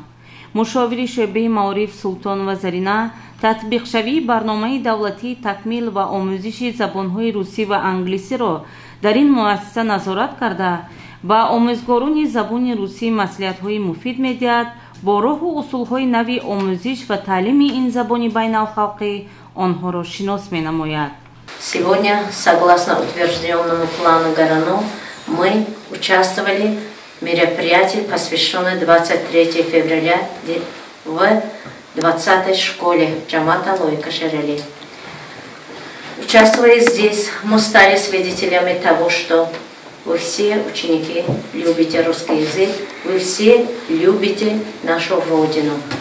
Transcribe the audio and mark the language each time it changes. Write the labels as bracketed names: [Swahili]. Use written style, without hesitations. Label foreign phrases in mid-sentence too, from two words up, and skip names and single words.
[Tajik] мушовири шӯъбаи маориф Султонова Зарина татбиқшавии барномаи давлатии такмил ва омӯзиши забонҳои русӣ ва англисиро дар ин муассиса назорат карда, ба омӯзгорони забони русӣ маслиҳатҳои муфид медиҳад бо роҳу усулҳои нави омӯзиш ва таълими ин забони байналхалқӣ онҳоро шинос менамояд. [Russian] Сегодня, согласно утвержденному плану ГОРОНО, мы участвовали в мероприятии, посвященном 23 февраля в 20-й школе Джамата Лойка Шерали. Участвуя здесь, мы стали свидетелями того, что вы все, ученики, любите русский язык, вы все любите нашу Родину.